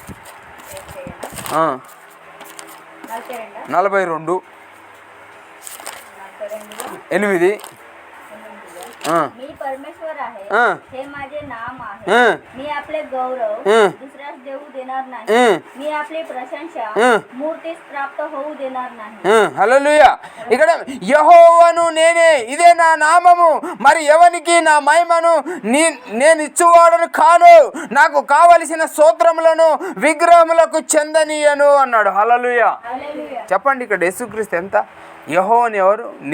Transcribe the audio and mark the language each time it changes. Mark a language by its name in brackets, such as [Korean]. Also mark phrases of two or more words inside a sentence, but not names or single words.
[Marathi] 42:8. मी परमेश्वर आहे, हे माझे नाम आहे, मी आपले गौरव दुसऱ्यास देऊ देणार नाही, मी आपली प्रशंसा मूर्तीस प्राप्त होऊ देणार नाही. [Telugu] హల్లెలూయా. ఇక్కడ యెహోవాను నేనే, ఇదే నా నామము, మరి ఎవనికి నా మహిమను నేను ఇచ్చువాడను కాను, నాకు కావలసిన స్తోత్రములను విగ్రహములకు చెందనీయను అన్నాడు. హల్లెలూయా. చెప్పండి, ఇక్కడ యేసుక్రీస్తు ఎంత? యెహోవాను ఎవరు?